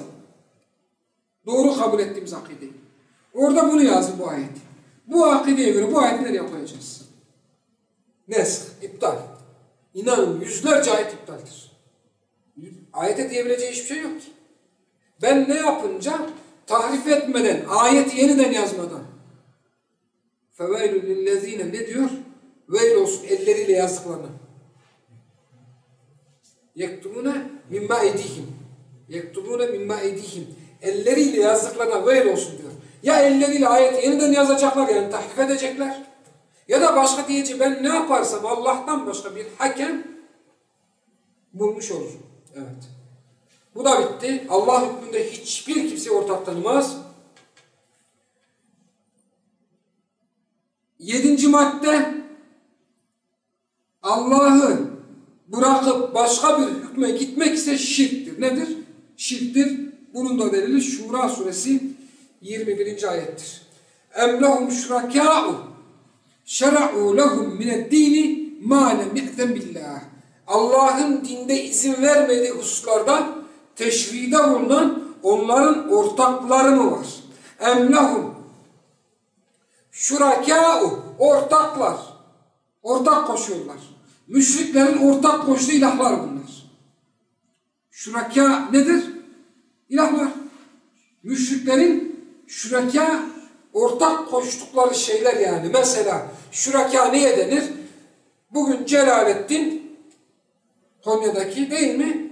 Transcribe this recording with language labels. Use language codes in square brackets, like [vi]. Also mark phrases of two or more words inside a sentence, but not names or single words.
[tr] Doğru kabul ettiğimiz akideyi. Orada bunu yazdım, bu ayeti. Bu akideye göre bu ayeti nereye koyacağız? Nesk, iptal. İnanın yüzlerce ayet iptaldir. Ayete diyebileceği hiçbir şey yok ki. Ben ne yapınca tahrif etmeden, ayeti yeniden yazmadan [ar] فَوَيْلُ لِلَّذ۪ينَ [tr] ne diyor? Veil olsun elleriyle yazdıklarına. [ar] يَكْتُمُونَ مِمَّا اَيْدِيهِمْ يَكْتُمُونَ مِمَّا اَيْدِيهِمْ [tr] Elleriyle yazdıklarına veil olsun diyor. Ya elleriyle ayeti yeniden yazacaklar, yani tahrif edecekler. Ya da başka diyeceği, ben ne yaparsam Allah'tan başka bir hakem bulmuş olurum. Evet. Bu da bitti. Allah hükmünde hiçbir kimseye ortak tanımaz. 7. madde, Allah'ı bırakıp başka bir hükme gitmek ise şirktir. Nedir? Şirktir. Bunun da delili Şura suresi 21. ayettir. [ar] اَمْ لَهُمْ شُرَكَاءُ شَرَعُوا لَهُمْ مِنَ الدِّينِ مَا لَمْ يَأْذَنْ بِاللّٰهِ [tr] Allah'ın dinde izin vermediği hususlarda teşride bulunan onların ortakları mı var? [ar] اَمْ لَهُمْ شُرَكَاءُ [tr] ortaklar. Ortak koşuyorlar. Müşriklerin ortak koştuğu ilahlar bunlar. Şuraka nedir? İlahlar. Müşriklerin şuraka ortak koştukları şeyler yani. Mesela şuraka neye denir? Bugün Celaleddin Konya'daki değil mi?